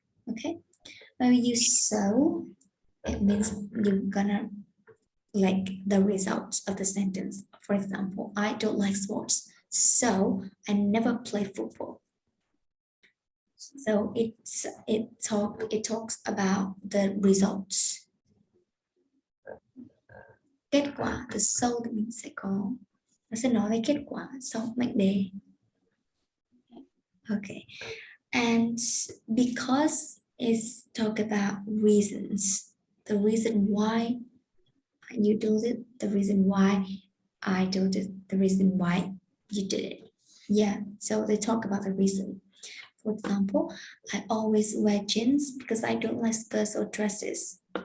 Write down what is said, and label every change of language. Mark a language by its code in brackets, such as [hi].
[en] Okay. When we use so, it means you're gonna like the results of the sentence. For example, I don't like sports, so I never play football. So it talks about the results. [vi] Kết quả từ sau thì mình sẽ có, nó sẽ nói về kết quả sau mệnh đề. [en] Okay, and because it's talk about reasons, the reason why you do it, the reason why I do it, the reason why you did it. Yeah, so they talk about the reason. For example, I always wear jeans because I don't like skirts or dresses.